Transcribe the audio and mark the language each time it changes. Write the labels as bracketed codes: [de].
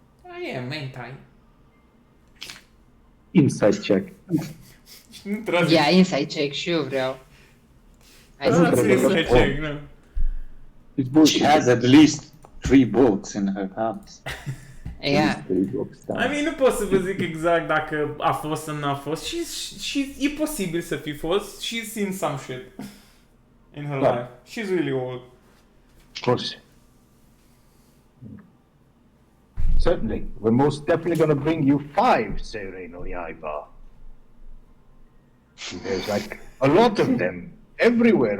[en] I am, ain't I? Inside check. Yeah, inside check, sure, bro. I That's see. inside check, no. It's bullshit. She has at least 3 books in her house. Yeah. [ro] I mean, nu pot să vă zic exact dacă a fost sau n-a fost. E posibil să fi fost. [en] She's seen some shit in her [ro] Da. [en] life. She's really old. Of course. Certainly. We're most definitely going to bring you 5 Sere no Yaiba. There's like a lot of them everywhere